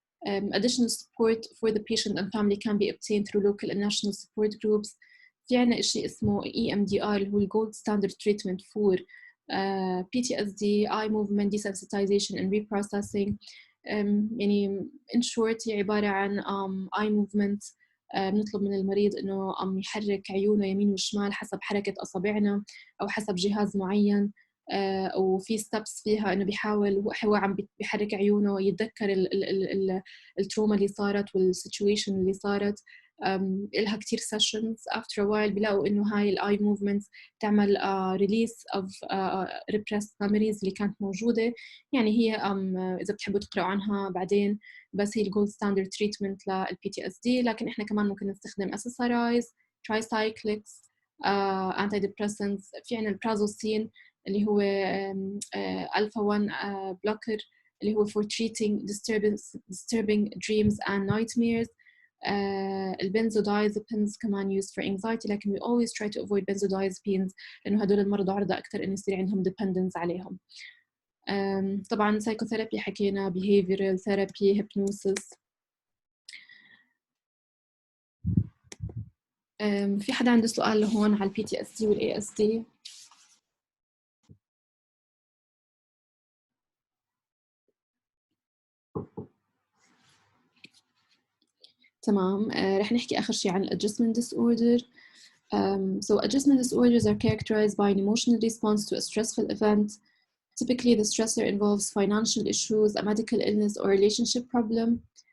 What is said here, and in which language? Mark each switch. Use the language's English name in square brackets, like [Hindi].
[English] Additional support for the patient and family can be obtained through local and national support groups. [Arabic] في عنا إشي اسمه EMDR اللي هو [English] Gold Standard Treatment for PTSD, eye movement desensitization and reprocessing. [Arabic] يعني [English] in short [Arabic] هي عبارة عن eye movement. بنطلب من المريض إنه يحرك عيونه يمين وشمال حسب حركة أصابعنا أو حسب جهاز معين. وفي ستبس فيها إنه بيحاول هو عم بيحرك عيونه يتذكر التروما اللي صارت والسيتويشن اللي صارت. إلها كتير sessions. [English] after a while [Arabic] بيلاقوا إنه هاي الآي movements تعمل [English] release of repressed memories [Arabic] اللي كانت موجودة. يعني هي إذا بتحبوا تقرأوا عنها بعدين، بس هي الجولد ستاندرد تريتمنت لل PTSD. لكن إحنا كمان ممكن نستخدم SSRIs، tricyclics، antidepressants. في عنا البرازوسين اللي هو [English] alpha 1 blocker [Arabic] اللي هو [English] for treating disturbing dreams and nightmares. [Arabic] البنزودايزابينز كمان [English] used for anxiety، [Arabic] لكن [English] we always try to avoid benzodiazepines [Arabic] لأنه هدول المرضى عرضة أكثر إنه يصير عندهم dependence عليهم. طبعا psychotherapy حكينا، behavioral therapy، hypnosis. في حدا عنده سؤال هون على ال PTSD وال ASD؟ تمام. رح نحكي آخر شيء عن adjustment disorder. [English] So adjustment disorders are characterized by an emotional response to a stressful event. Typically, the stressor involves financial issues, a medical illness, or relationship problem.